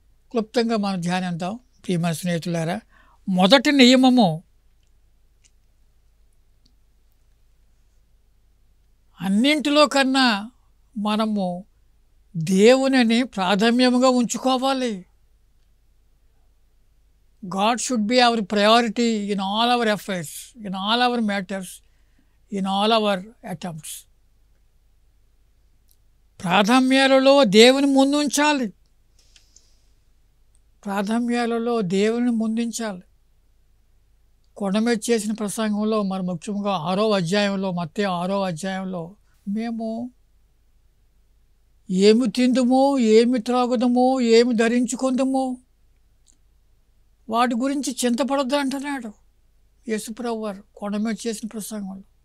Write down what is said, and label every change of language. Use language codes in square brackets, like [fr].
[te] క్లుప్తంగా మనం ధ్యానిద్దాం ప్రియమైన స్నేహితులారా. మొదటి నియమము, అన్నింటిలో కన్నా మనము దేవునిని ప్రాధాన్యముగా ఉంచుకోవాలి. [en] God should be our priority in all our affairs, in all our matters, in all our attempts. [te] ప్రాధాన్యాలలో దేవుని ముందుంచాలి, ప్రాధాన్యాలలో దేవుని ముందుంచాలి. కొండ మీద చేసిన ప్రసంగంలో మరి ముఖ్యంగా 6వ అధ్యాయంలో, మత్తయి 6వ అధ్యాయంలో మేము ఏమి తిందుమో, ఏమి త్రాగుదమో, ఏమి ధరించుకుందామో వాటి గురించి చింతపడొద్దు అంటున్నాడు యేసుప్రభు వారు కొండ మీద చేసిన ప్రసంగంలో.